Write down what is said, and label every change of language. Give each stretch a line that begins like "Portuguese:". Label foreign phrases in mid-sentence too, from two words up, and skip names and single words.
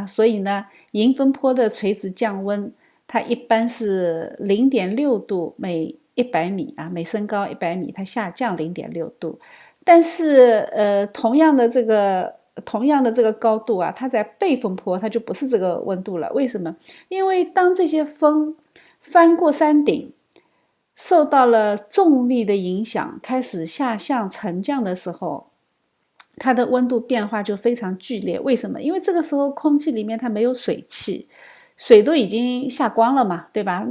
Chinese: 所以呢，迎風坡的垂直降溫，它一般是0.6度每100米啊，每升高100米，它下降0.6度。但是同樣的這個高度啊，它在背風坡它就不是這個溫度了。為什麼？因為當這些風翻過山頂，受到了重力的影響，開始下降沉降的時候，它的溫度變化就非常劇烈。為什麼？因為這個時候空氣裡面它沒有水汽，水都已經下光了嘛，對吧？